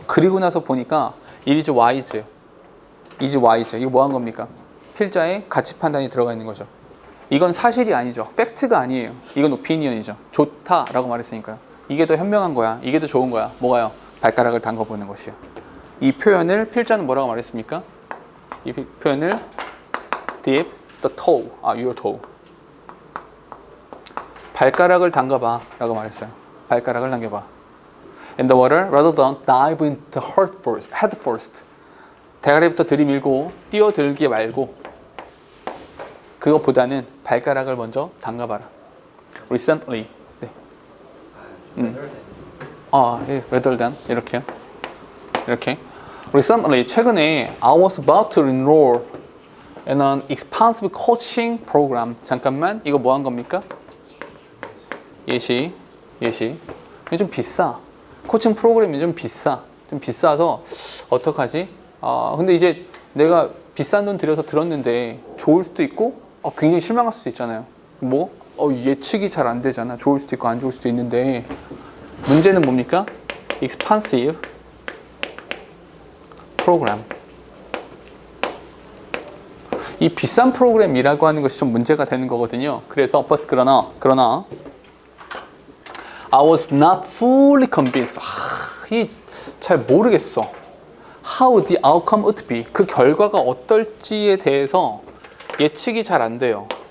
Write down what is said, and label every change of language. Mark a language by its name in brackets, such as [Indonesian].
[Korean] 그리고 나서 보니까 [English] it is wise. [Korean] 이거 뭐 한 겁니까? 필자의 가치 판단이 들어가 있는 거죠. 이건 사실이 아니죠. 팩트가 아니에요. 이건 오피니언이죠. 좋다라고 말했으니까요. 이게 더 현명한 거야. 이게 더 좋은 거야. 뭐가요? 발가락을 담궈보는 것이요. 이 표현을 필자는 뭐라고 말했습니까? 이 표현을 [English] dip the toe, your toe. [Korean] 발가락을 담가봐 라고 말했어요. 발가락을 담겨봐. [English] In the water, rather than dive into head first. [Korean] 대가리부터 들이밀고 뛰어들기 말고 그것보다는 발가락을 먼저 담가봐라. [English] Recently. [Korean] 네. [English] rather than [Korean] 이렇게요. 이렇게. [English] Recently, [Korean] 최근에 [English] I was about to enroll in an expensive coaching program. [Korean] 잠깐만, 이거 뭐 한 겁니까? 예시. 이게 좀 비싸. 코칭 프로그램이 좀 비싸서 어떡하지? 근데 이제 내가 비싼 돈 들여서 들었는데 좋을 수도 있고 굉장히 실망할 수도 있잖아요. 예측이 잘 안 되잖아. 좋을 수도 있고 안 좋을 수도 있는데 문제는 뭡니까? [English] expensive program. [Korean] 이 비싼 프로그램이라고 하는 것이 좀 문제가 되는 거거든요. 그래서 그러나 [English] I was not fully convinced. [Korean] 잘 모르겠어. [English] How the outcome would be. [Korean] 그 결과가 어떨지에 대해서 예측이 잘 안 돼요.